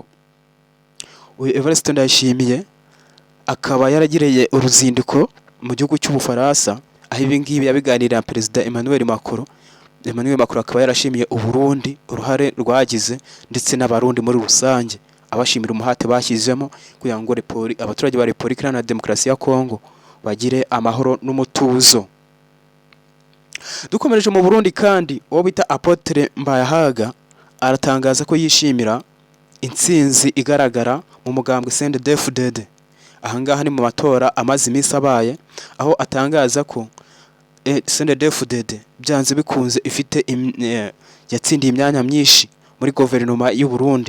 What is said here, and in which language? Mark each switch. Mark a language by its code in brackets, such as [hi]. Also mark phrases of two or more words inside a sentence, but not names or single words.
[rw] Uyu Evariste Ndayishimiye akaba yaragireye uruzinduko mu gihugu cy'Ubufaransa, aho ibi ngibi yabiganirira Perezida Emmanuel Macron. Emmanuel Macron akaba yarashimiye u Burundi uruhare rwagize ndetse n'abarundi muri rusange, abashimira umuhate bashyizemo kugira ngo abaturage ba Repubulika Iharanira Demokarasi ya Kongo bagire amahoro n'umutuzo. Dukomereje mu Burundi kandi, uwo bita Apotre Mbayahaga aratangaza ko yishimira intsinzi igaragara mu mugambwe CNDD-FDD. Ahangaha ni mu matora amaze iminsi abaye, aho atangaza ko CNDD-FDD byanze bikunze ifite yatsindiye imyanya myinshi muri guverinoma y'u Burundi.